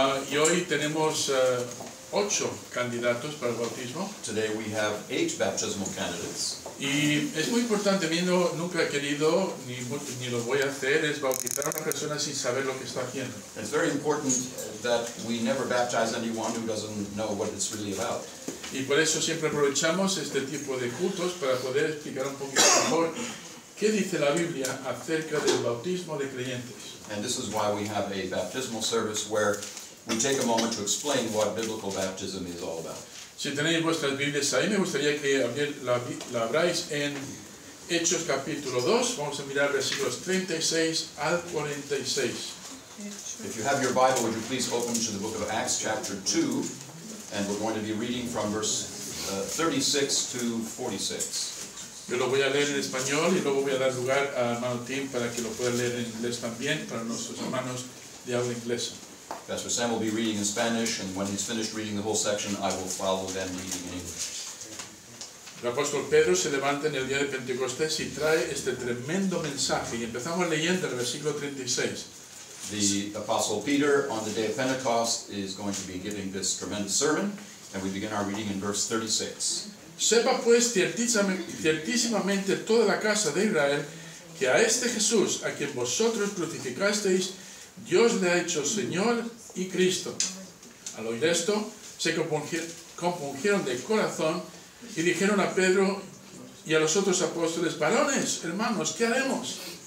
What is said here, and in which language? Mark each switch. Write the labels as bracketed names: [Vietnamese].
[Spanish] Y hoy tenemos 8 candidatos para el bautismo. [English] Today we have 8 baptismal candidates. [Spanish] Y es muy importante, nunca he querido, ni lo voy a hacer, es bautizar a una persona sin saber lo que está haciendo. [English] It's very important that we never baptize anyone who doesn't know what it's really about. [Spanish] Y por eso siempre aprovechamos este tipo de cultos para poder explicar un poquito mejor qué dice la Biblia acerca del bautismo de creyentes. [English] And this is why we have a baptismal service where we take a moment to explain what biblical baptism is all about. [Spanish] Si tenéis vuestras Biblias ahí, me gustaría que la abráis en Hechos capítulo 2. Vamos a mirar versículos 36 al 46. [English] If you have your Bible, would you please open to the book of Acts chapter 2, and we're going to be reading from verse 36 to 46. [Spanish] Yo lo voy a leer en español y luego voy a dar lugar a hermano Tim para que lo pueda leer en inglés también, para nuestros hermanos de habla inglesa. [English] Pastor Sam will be reading in Spanish, and when he's finished reading the whole section, I will follow them reading in English. [Spanish] El apóstol Pedro se levanta en el día de Pentecostés y trae este tremendo mensaje. Y empezamos leyendo el versículo 36. [English] The Apostle Peter, on the day of Pentecost, is going to be giving this tremendous sermon, and we begin our reading in verse 36. [Spanish] Sepa pues ciertísimamente toda la casa de Israel que a este Jesús, a quien vosotros crucificasteis, Dios le ha hecho Señor y Cristo. Al oír esto, se compungieron de corazón y dijeron a Pedro y a los otros apóstoles: varones, hermanos, ¿qué haremos?